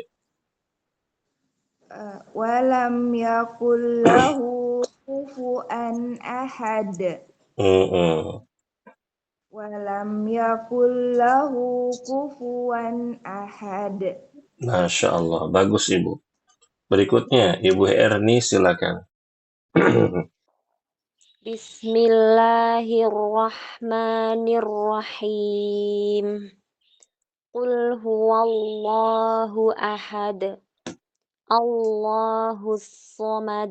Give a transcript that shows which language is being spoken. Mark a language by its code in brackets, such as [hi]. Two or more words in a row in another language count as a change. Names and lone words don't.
[ar] ولم يكن له كفوا أحد. Mm-mm. ولم يكن له كفوا أحد. ما شاء الله, [id] bagus Ibu. Berikutnya, Ibu Erni silakan. [ar] بسم الله الرحمن الرحيم. قل هو الله أحد. الله الصمد.